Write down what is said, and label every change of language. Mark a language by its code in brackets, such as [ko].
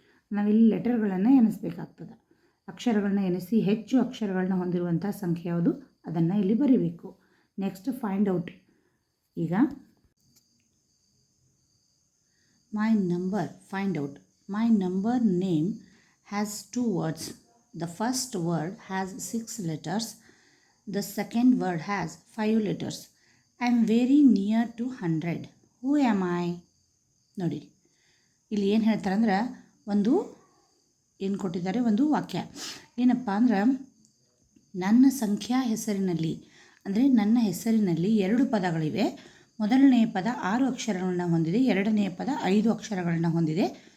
[kn] ನಾವಿಲ್ಲಿ ಲೆಟರ್ಗಳನ್ನು ಎಣಿಸ್ಬೇಕಾಗ್ತದೆ. ಅಕ್ಷರಗಳನ್ನ ಎಣಿಸಿ ಹೆಚ್ಚು ಅಕ್ಷರಗಳನ್ನ ಹೊಂದಿರುವಂಥ ಸಂಖ್ಯೆ ಯಾವುದು ಅದನ್ನು ಇಲ್ಲಿ ಬರೀಬೇಕು. [en] Next find out. ಈಗ my number find out. My number name has 2 words. The first word has 6 letters. The second word has 5 letters. I am very near to 100. Who am I? [kn] ನೋಡಿ, ಇಲ್ಲಿ ಏನು ಹೇಳ್ತಾರೆ ಅಂದ್ರೆ ಒಂದು ಏನು ಕೊಟ್ಟಿದ್ದಾರೆ, ಒಂದು ವಾಕ್ಯ ಏನಪ್ಪ ಅಂದ್ರೆ, ನನ್ನ ಸಂಖ್ಯಾ ಹೆಸರಿನಲ್ಲಿ ಅಂದರೆ ನನ್ನ ಹೆಸರಿನಲ್ಲಿ 2 ಪದಗಳಿವೆ. ಮೊದಲನೆಯ ಪದ 6 ಅಕ್ಷರಗಳನ್ನು ಹೊಂದಿದೆ, ಎರಡನೆಯ ಪದ 5 ಅಕ್ಷರಗಳನ್ನು ಹೊಂದಿದೆ.